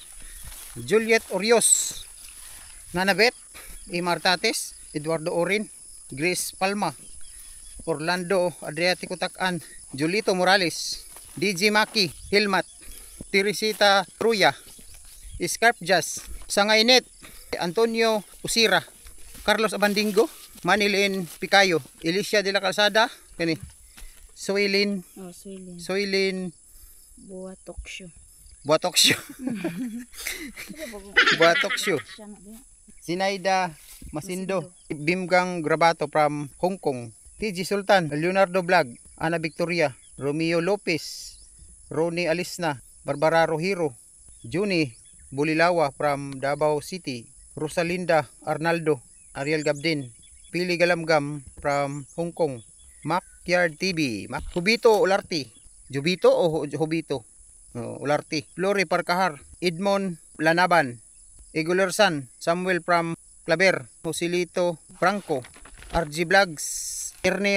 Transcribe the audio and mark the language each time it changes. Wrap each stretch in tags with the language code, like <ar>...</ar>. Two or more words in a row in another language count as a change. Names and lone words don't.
<tl>Juliet Orios, Nanabet, Martates, Eduardo Orin, Grace Palma, Orlando Adriatico Takan, Julito Morales, DJ Maki, Hilmat, Teresita Ruya, Scarp Jazz, Sangainet, Antonio Usira, Carlos Abandingo, Manilin Picayo, Alicia de la Calzada, Soylin, Soylin Buatoksyo. Buatoksyo. Buatoksyo. Sinaida Masindo, Bimgang Grabato from Hong Kong, TG Sultan, Leonardo Vlog, Ana Victoria, Romeo Lopez, Ronnie Alisna, Barbara Rohiro, Juni Bulilawa from Davao City, Rosalinda Arnaldo, Ariel Gabdin, Pili Galamgam from Hong Kong, Macyard TV, Hubito Ularti, Jubito o Hubito? Ularti, Flori Parcahar, Edmond Lanaban, Egulersan, Samuel from Claver, Joselito Franco, RG Vlogs, Ernie</tl>